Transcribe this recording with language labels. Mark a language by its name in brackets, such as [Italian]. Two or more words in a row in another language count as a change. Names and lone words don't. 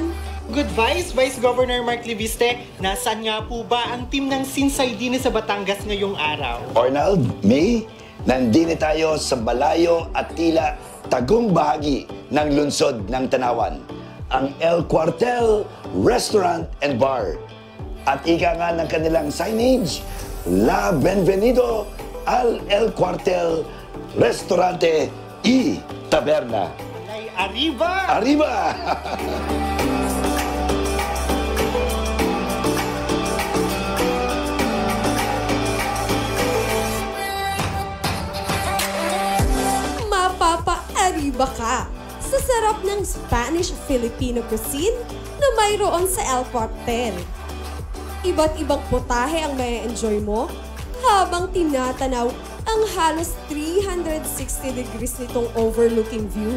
[Filipino] Good Vice, Vice Governor Mark Leviste, nasaan nga po ba ang team ng Sinsay Dines sa Batangas ngayong araw? Ornald, May, nandini tayo sa malayo at tila tagong bahagi ng lungsod ng Tanawan, ang El Cuartel Restaurant and Bar. At ika nga ng kanilang signage, [Spanish] La Benvenido al El Cuartel Restaurante y Taberna. Arriba! Arriba! [Filipino] Mapapa-arriba ka sa sarap ng [English] Spanish-Filipino cuisine [Filipino] na mayroon sa El Cuartel. Iba't ibang putahe ang may enjoy mo habang tinatanaw ang halos 360 degrees nitong [English] overlooking view.